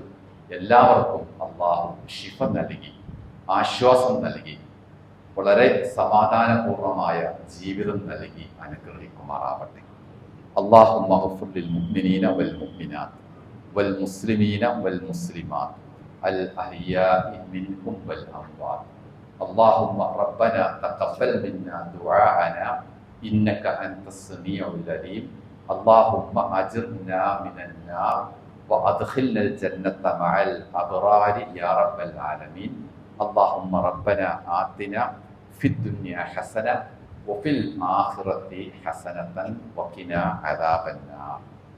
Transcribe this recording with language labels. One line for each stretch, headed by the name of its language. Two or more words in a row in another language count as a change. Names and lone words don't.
Malayalam: എല്ലാവർക്കും അല്ലാഹു ശിഫ നൽകി ആശ്വാസം നൽകി വളരെ സമാധാനപൂർണമായ ജീവിതം നൽകി അനുഗ്രഹിക്കുമാറാവട്ടെ.
Arabic: اللهم اغفر للمؤمنين والمؤمنات والمسلمين والمسلمات الأحياء منهم والأموات. اللهم ربنا تقبل منا دعاءنا إنك أنت السميع العليم. اللهم أجرنا من النار وأدخلنا الجنة مع الأبرار يا رب العالمين. اللهم ربنا آتنا في الدنيا حسنة وفي الآخرة حسنة وقنا عذاب النار.